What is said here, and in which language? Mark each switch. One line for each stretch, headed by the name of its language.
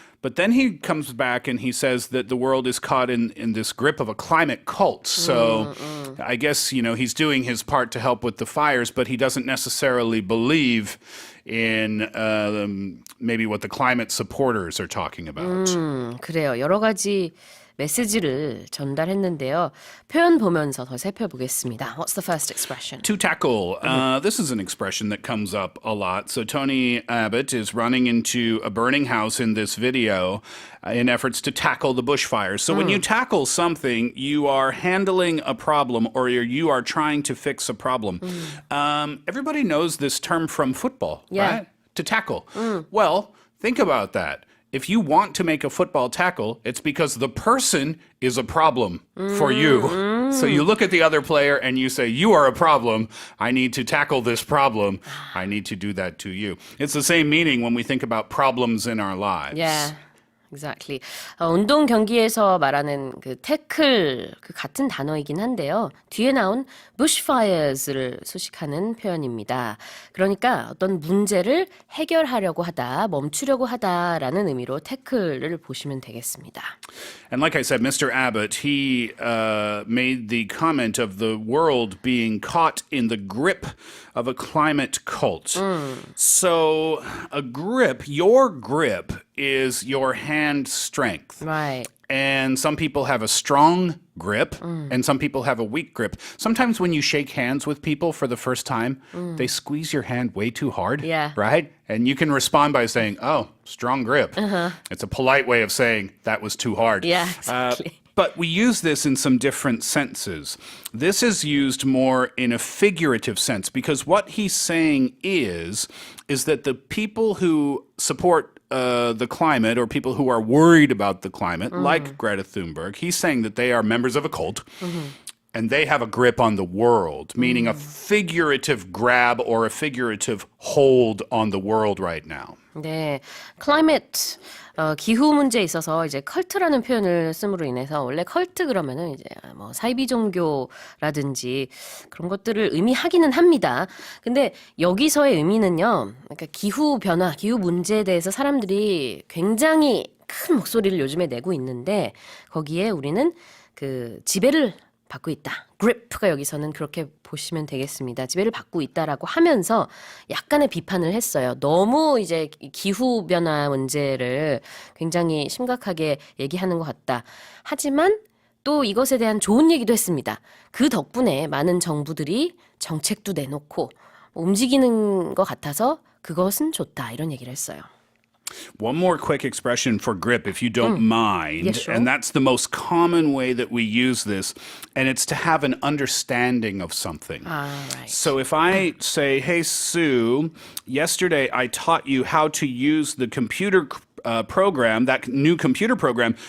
English: But then he comes back and he says that the world is caught in this grip of a climate cult. So I guess, he's doing his part to help with the fires, but he doesn't necessarily believe in maybe what the climate supporters are talking about.
Korean: 그래요. 여러 가지 메시지를 전달했는데요. 표현 보면서 더 살펴보겠습니다.
English: What's the first expression? To tackle. This is an expression that comes up a lot. So Tony Abbott is running into a burning house in this video in efforts to tackle the bushfires. So when you tackle something, you are handling a problem or you are trying to fix a problem. Everybody knows this term from football, right? To tackle. Well, think about that. If you want to make a football tackle, it's because the person is a problem for you. So you look at the other player and you say, you are a problem. I need to tackle this problem. I need to do that to you. It's the same meaning when we think about problems in our lives. Yeah. Exactly.
Korean: 운동 경기에서 말하는 그 태클 그 같은 단어이긴 한데요. 뒤에 나온 bushfires를 수식하는 표현입니다. 그러니까 어떤 문제를 해결하려고 하다, 멈추려고 하다라는 의미로 태클을 보시면 되겠습니다.
English: And like I said, Mr. Abbott, he made the comment of the world being caught in the grip of a climate cult. So a grip, your grip is your hand strength. Right. And some people have a strong grip and some people have a weak grip. Sometimes when you shake hands with people for the first time, they squeeze your hand way too hard, Yeah. right? And you can respond by saying, oh, strong grip. It's a polite way of saying that was too hard. Yeah, exactly. But we use this in some different senses. This is used more in a figurative sense because what he's saying is that the people who support the climate or people who are worried about the climate, like Greta Thunberg, he's saying that they are members of a cult. and they have a grip on the world, meaning a figurative grab or a figurative hold on the world right now.
Korean: 네, climate 기후 문제에 있어서 이제 컬트라는 표현을 씀으로 인해서 원래 컬트 그러면은 이제 뭐 사이비 종교라든지 그런 것들을 의미하기는 합니다. 근데 여기서의 의미는요, 그러니까 기후 변화, 기후 문제에 대해서 사람들이 굉장히 큰 목소리를 요즘에 내고 있는데 거기에 우리는 그 지배를 받고 있다. grip가 여기서는 그렇게 보시면 되겠습니다. 지배를 받고 있다라고 하면서 약간의 비판을 했어요. 너무 이제 기후 변화 문제를 굉장히 심각하게 얘기하는 것 같다. 하지만 또 이것에 대한 좋은 얘기도 했습니다. 그 덕분에 많은 정부들이 정책도 내놓고 움직이는 것 같아서 그것은 좋다. 이런 얘기를 했어요.
English: One more quick expression for grip, if you don't mind. Yes, sure. And that's the most common way that we use this. And it's to have an understanding of something. Right. So if I say, hey, Sue, yesterday I taught you how to use the computer program, that new computer program.